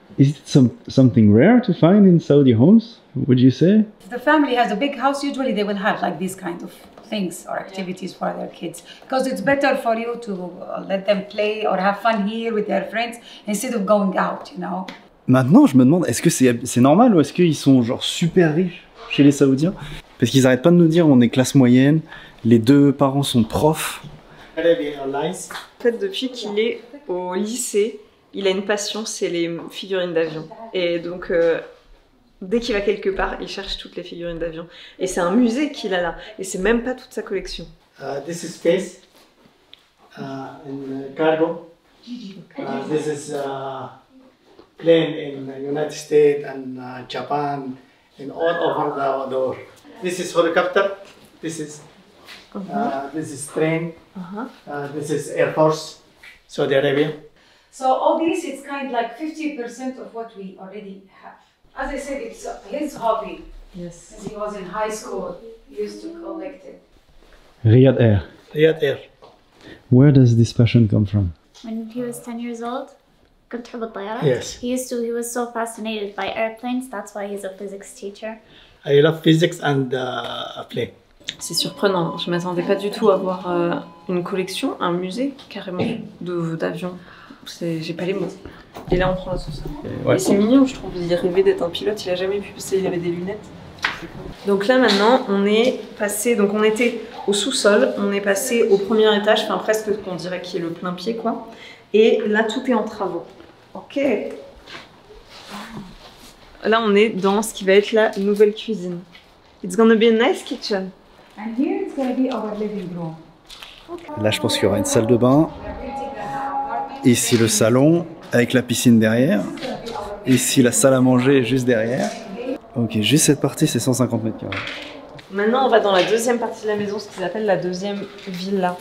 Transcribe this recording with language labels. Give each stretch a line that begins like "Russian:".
English: Is it something rare to find in Saudi homes, would you say? If the family has a big house, usually they will have like these kind of things or activities for their kids, because it's better for you to let them play or have fun here with their friends instead of going out, you know.
French: Maintenant, je me demande, est-ce que c'est normal ou est-ce qu'ils sont genre super riches chez les Saoudiens? Parce qu'ils arrêtent pas de nous dire on est classe moyenne, les deux parents sont profs. En fait, depuis qu'il est au lycée, il a une passion, c'est les figurines d'avion. Et donc, dès qu'il va quelque part, il cherche toutes les figurines d'avion. Et c'est un musée qu'il a là. Et c'est même pas toute sa collection.
English: This is space in cargo. This is plane in United States and Japan and all over the world. This is helicopter. This is train. This is Air Force, Saudi Arabia. So all these, it's kind of like 50% of what we already have. As I said, it's his hobby. Yes. Since he was in high school, he used to collect it. Riyadh Air. Riyadh Air. Where does this passion come from? When he was 10 years old, Yes. He was so fascinated by airplanes, that's why he's a physics teacher. I love physics and plane.
French: C'est surprenant, je m'attendais pas du tout à voir une collection, un musée carrément d'avions. J'ai pas les mots. Et là on prend l'ascenseur. Ouais. Et c'est mignon, je trouve, il rêvait d'être un pilote, il a jamais pu parce qu'il avait des lunettes. Donc là maintenant on est passé, donc on était au sous-sol, on est passé au premier étage, enfin presque on dirait qu'il est le plein pied quoi. Et là tout est en travaux. Ok. Là on est dans ce qui va être la nouvelle cuisine.
English: It's gonna be a nice kitchen. And here it's gonna be our living room.
French: Là je pense qu'il y aura une salle de bain. Ici le salon avec la piscine derrière. Ici la salle à manger juste derrière. Ok, juste cette partie c'est 150 mètres carrés. Maintenant on va dans la deuxième partie de la maison, ce qu'ils appellent la deuxième villa.